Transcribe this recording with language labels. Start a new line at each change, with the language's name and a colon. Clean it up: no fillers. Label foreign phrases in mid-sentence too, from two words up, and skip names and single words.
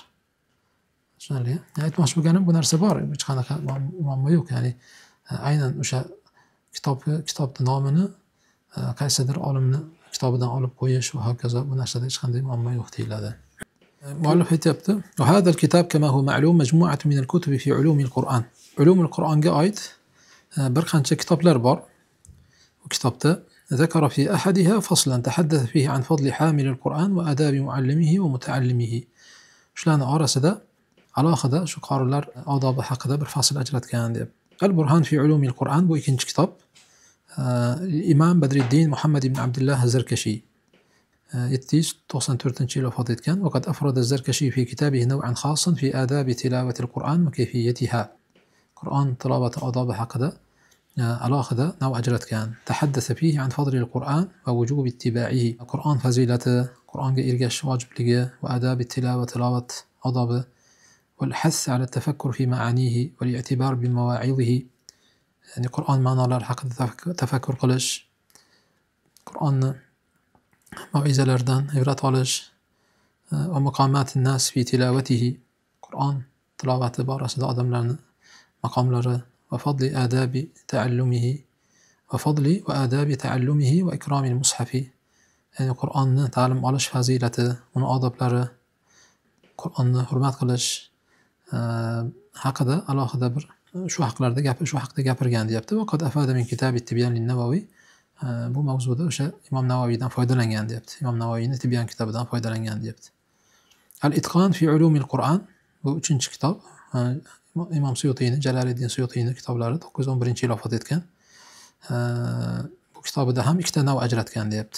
Uzbek: Tushunarli? Aytmoqchi bo'lganim, bu narsa bor, hech qanaqa muammo yo'q. Ya'ni aynan o'sha kitobning nomini qaysidir olimni kitobidan olib qo'yish va hokazo, bu narsada hech qanday muammo yo'q deyiladi. Muallif aytibdi:
Arabic: "وهذا الكتاب كما هو معلوم مجموعة من الكتب في علوم القرآن."
Uzbek: Ulumul Qur'onga oid bir qancha kitoblar bor. Bu kitobda
Arabic: ذكر في أحدها فصلا تحدث فيه عن فضل حامل القرآن وآداب معلمه ومتعلمه.
Uzbek: Shularning orasida alohida shu qorilar odobi haqida bir fasl ajratgan deb. Al-Burhan fi ulumil Qur'on bu ikinchi kitob. İmam Badriddin Muhammad ibn Abdullah az-Zarkashi 794-yil vafot etgan.
Arabic: وقد أفرد الزركشي في كتابه نوعا خاصا في آداب تلاوة القرآن وكيفيتها.
Uzbek: Qur'on tilovati odobi haqida alohida nav ajratgan.
Arabic: تحدث فيه عن فضل القرآن ووجوب اتباعه.
Uzbek: Qur'on fazilati, Qur'onga ergashish vojibligi va adabi tilovat odobi.
Arabic: والحث على التفكر في معانيه والاعتبار بمواعظه.
Uzbek: يعني Qur'on ma'nolari haqida tafakkur qilish, Qur'onni mav'izalaridan ibrat olish
Arabic: ومقامات الناس في تلاوته.
Uzbek: Qur'on tilovati borasida odamlarning maqomlari
Arabic: وفضل آداب تعلمه وفضل وآداب تعلمه وإكرام المصحف.
Uzbek: Ya'ni Qur'onni ta'lim olish fazilati, uni odoblari, Qur'onni hurmat qilish haqida alohida bir shu haqida gapirgan deyapti.
Arabic: وقد أفاد من كتاب التبيان للنووي.
Uzbek: Bu mavzuda o'sha Imom Navaviydan foydalangan deyapti. Imom Navaviyning Tibyan kitobidan foydalangan deyapti. Al-Itqon fi ulumil Qur'on bu 3-kitob. Imom Suyutiyning, Jaloliddin Suyutiyning kitoblari 911-yil vafot etgan. Bu kitobida ham ikkita nav ajratgan deyapti.